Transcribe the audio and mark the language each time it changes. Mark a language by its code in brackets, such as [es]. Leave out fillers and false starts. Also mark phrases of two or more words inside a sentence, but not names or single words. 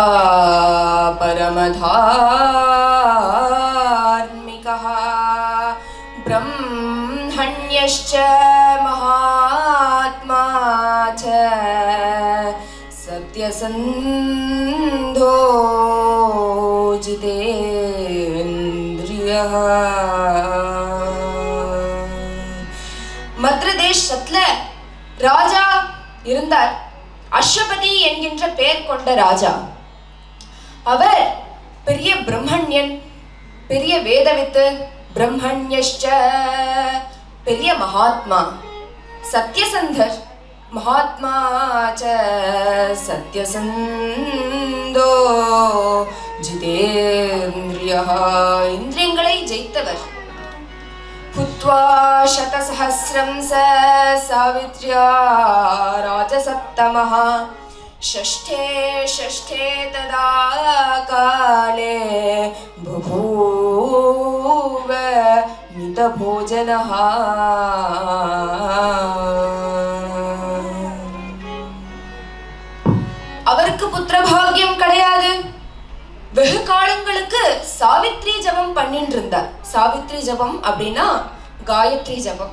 [sa] परमधार्मिकः ब्रह्मण्यश्च महात्मा च सत्यसन्धो जितेन्द्रियः. [ta] மத்ர தேசத்துல ராஜா இருந்தார். அஸ்வபதி என்கின்ற பெயர் கொண்ட ராஜா. அவர் பெரிய பிரம்மண்யன், பெரிய வேதவித்து, பிரம்மண்யஷ்ச பெரிய மகாத்மா, சத்யசந்தர் [sa] महात्मा च सत्यसन्धो जितेन्द्रियः [ta] இந்திரியங்களை ஜெயித்தவர். [sa] पुत्वा शतसहस्रं च सावित्र्या राजसप्तमः षष्ठे तदा काले बभूव मितभोजनः. [ta] அவருக்கு புத்திரபாகியம் கிடையாது. வெகு காலங்களுக்கு சாவித்ரி ஜபம் பண்ணிட்டு இருந்தார். சாவித்ரி ஜபம் அப்படின்னா காயத்ரி ஜபம்.